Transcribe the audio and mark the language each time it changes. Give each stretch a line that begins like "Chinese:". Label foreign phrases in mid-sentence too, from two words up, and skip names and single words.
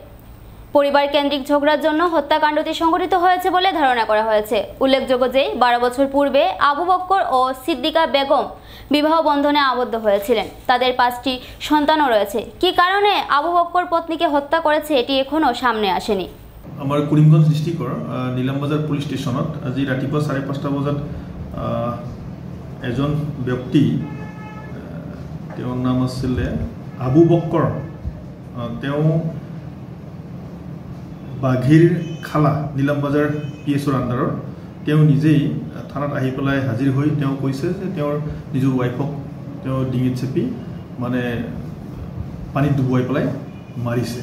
Bangla: পরিবার কেন্দ্রিক ঝগড়ার জন্য হত্যাকাণ্ডটি সংঘটিত হয়েছে বলে ধারণা করা হয়েছে। উল্লেখযোগ্য যে 12 বছর পূর্বে আবু বক্কর ও সিদ্দিকা বেগম বিবাহ বন্ধনে আবদ্ধ হয়েছিলেন। তাদের 5টি সন্তানও রয়েছে। কি কারণে আবু বক্কর পত্নীকে হত্যা করেছে এটি এখনো সামনে আসেনি।
Assamese: আমাৰ কৰিমগঞ্জ ডিষ্ট্ৰিক্টৰ নীলামবাজাৰ পুলিচ ষ্টেচনত আজি ৰাতিপুৱা 5:30 বজাত এজন ব্যক্তি, তেওঁৰ নাম আছিলে আবু বক্কৰ, তেওঁ বাঘিৰখালা নীলামবাজাৰ PSৰ আণ্ডাৰৰ তেওঁ নিজেই থানাত আহি পেলাই হাজিৰ হৈ তেওঁ কৈছে যে তেওঁৰ নিজৰ ৱাইফক তেওঁ ডিঙিত চেপি মানে পানীত ডুবুৱাই পেলাই মাৰিছে।